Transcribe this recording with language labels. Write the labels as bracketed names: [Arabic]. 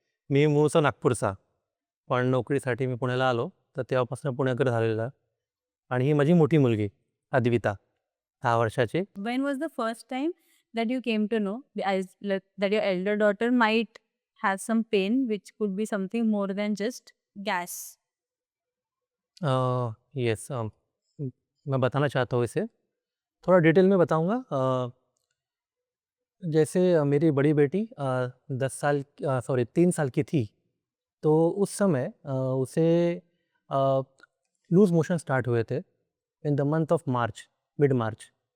[Marathi] मी मूळचा नागपूरचा, पण नोकरीसाठी मी पुण्याला आलो, तर तेव्हापासून पुणेकर झालेला आहे. आणि ही माझी मोठी मुलगी अद्विता, 6 वर्षाची. [English] When was the first time that you came to know that your elder daughter might have some pain which could be something more than just gas? [Hindi] Yes, मैं बताना चाहता हूँ इसे, थोड़ा डिटेल में बताऊँगा. जैसे मेरी बड़ी बेटी 3 साल की थी, तो उस समय उसे लूज़ मोशन स्टार्ट हुए थे [English] In the month of March, mid March.